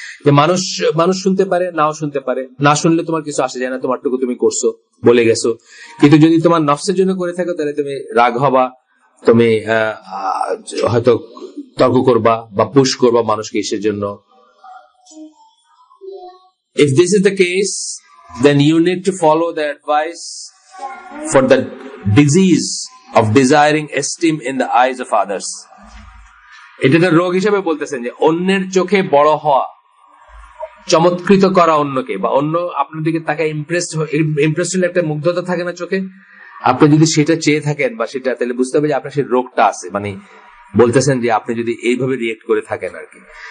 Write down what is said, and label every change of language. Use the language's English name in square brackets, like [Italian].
[Bangla] যে মানুষ শুনতে পারে, নাও শুনতে পারে, না শুনলে তোমার কিছু আসে যায় না, তোমারটুকু তুমি করছো, বলে গেছো। কিন্তু যদি তোমার নফসের জন্য করে থাকো, তাহলে তুমি রাগ হবা, তুমি হয়তো তর্ক করবা বা পুশ করবা মানুষকে ইসের জন্য। [English] If this is the case, then you need to follow the advice for the disease of desiring esteem in the eyes of others. [Bangla] এটা একটা রোগ হিসেবে বলতেছেন যে অন্যের চোখে বড় হওয়া, চমৎকৃত করা অন্যকে, বা অন্য আপনার দিকে তাকে ইমপ্রেসড হলে একটা মুগ্ধতা থাকে না চোখে, আপনি যদি সেটা চেয়ে থাকেন বা সেটা, তাহলে বুঝতে হবে যে আপনার সেই রোগটা আছে। মানে বলতেছেন যে আপনি যদি এইভাবে রিয়েক্ট করে থাকেন আর কি।